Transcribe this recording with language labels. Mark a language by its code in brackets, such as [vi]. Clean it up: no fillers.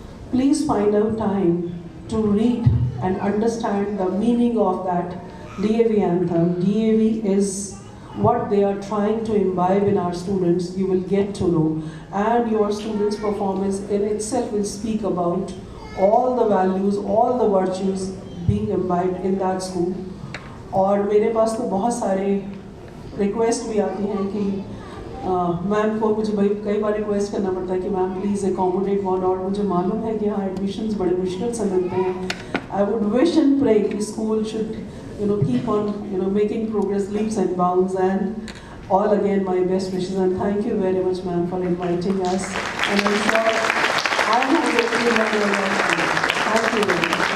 [en] Please find out time to read and understand the meaning of that DAV anthem. DAV is what they are trying to imbibe in our students. You will get to know, and your students' performance in itself will speak about all the values, all the virtues being imbibed in that school. [hi] और मेरे पास तो बहुत सारे request भी आती हैं कि ma'am को मुझे भाई कई बार रिक्वेस्ट करना पड़ता है कि [en] ma'am please accommodate one, [hi] और मुझे मालूम है कि यहाँ एडमिशन्स बड़े मुश्किल से मिलते हैं. [en] I would wish and pray the school should, keep on, making progress leaps and bounds. And all again, my best wishes, and thank you very much, ma'am, for inviting us. And I'm sure I have Thank you very much. Thank you.